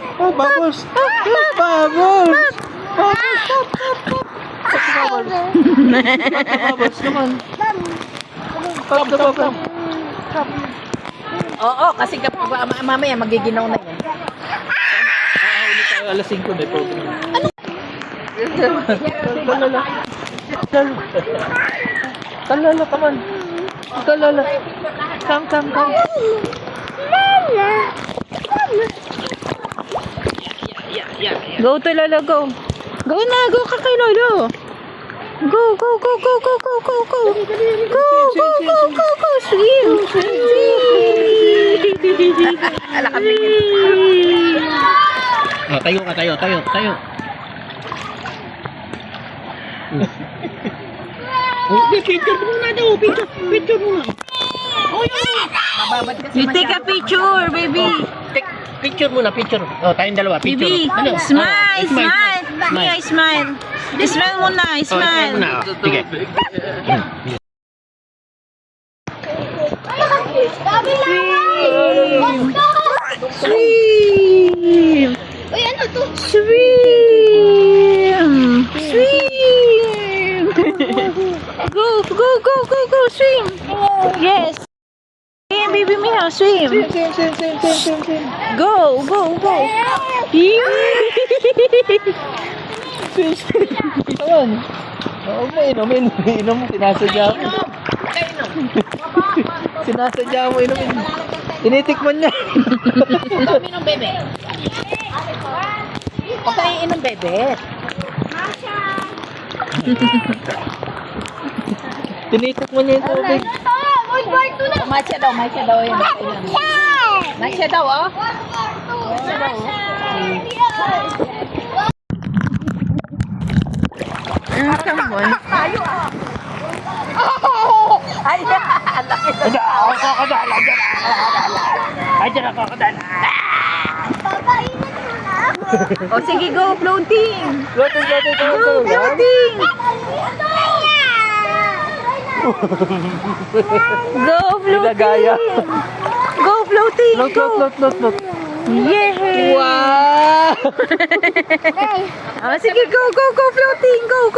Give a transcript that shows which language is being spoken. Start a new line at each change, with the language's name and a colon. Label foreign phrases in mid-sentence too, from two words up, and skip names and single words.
English: Oh, bubbles! Bubbles! Bubbles naman. Pop the bubble.
Filipino: Oo, kasi mamaya magiginaw na yan. Hindi tayo alas 5 may program.
English: Talala, come on. Talala. Come. Go to Lolo, go.
Filipino: Go na, go ka kay Lolo. Go.
English: Go. Swim.
Filipino: Oh, tayo. Picture muna.
English: You take a picture, baby.
Filipino: Picture muna. Oh, tayong dalawa.
English: Baby, smile. Mia, smile. Smile muna, smile.
Filipino: Sige.
English: Swim.
Filipino: Uy, ano to?
English: Swim. Go, swim. Yes. Swim, baby Mia, swim. Go. Come on.
Filipino: Oo mo, inom, sinasadya mo. Sinasadya mo, inumin. Tinitikman niya. Inom, bebe. Huwag ka iinom, bebe. Tinitikman niya yung tubig. Matcha daw yan. Matcha daw, oh.
English: Come on.
Filipino: Ay, laki na. O sige,
English: go, floating. Floating. Go, floating. Go,
Filipino: Ginagaya.
English: floating. Go, floating. Look. Yay! Wow! Sige, go, floating, go.